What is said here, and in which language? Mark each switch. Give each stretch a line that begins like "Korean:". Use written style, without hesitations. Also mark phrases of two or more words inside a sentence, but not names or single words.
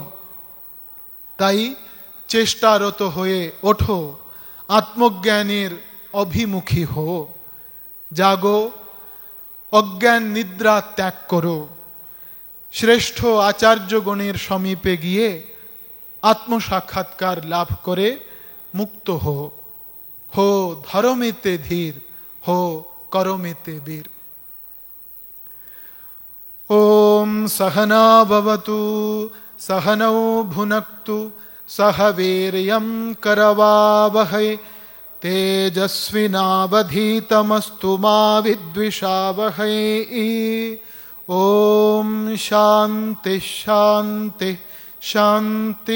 Bangla: তাই চেষ্টারত হয়ে ওঠো, আত্মজ্ঞানের অভিমুখী হো, জাগো, অজ্ঞান নিদ্রা ত্যাগ করো, শ্রেষ্ঠ আচার্যগণের সমীপে গিয়ে আত্মসাক্ষাৎকার লাভ করে মুক্ত হো।
Hindi: हो धरमेते धीर, हो करमेते बीर।
Sanskrit: ওম সহনা ভবতু সহনৌ ভুনক্তু সহ বীর্যং করবাবহৈ তেজস্বিনাবধীতমস্তু মা বিদ্বিষাবহৈ। ওম শান্তি শান্তি শান্তি।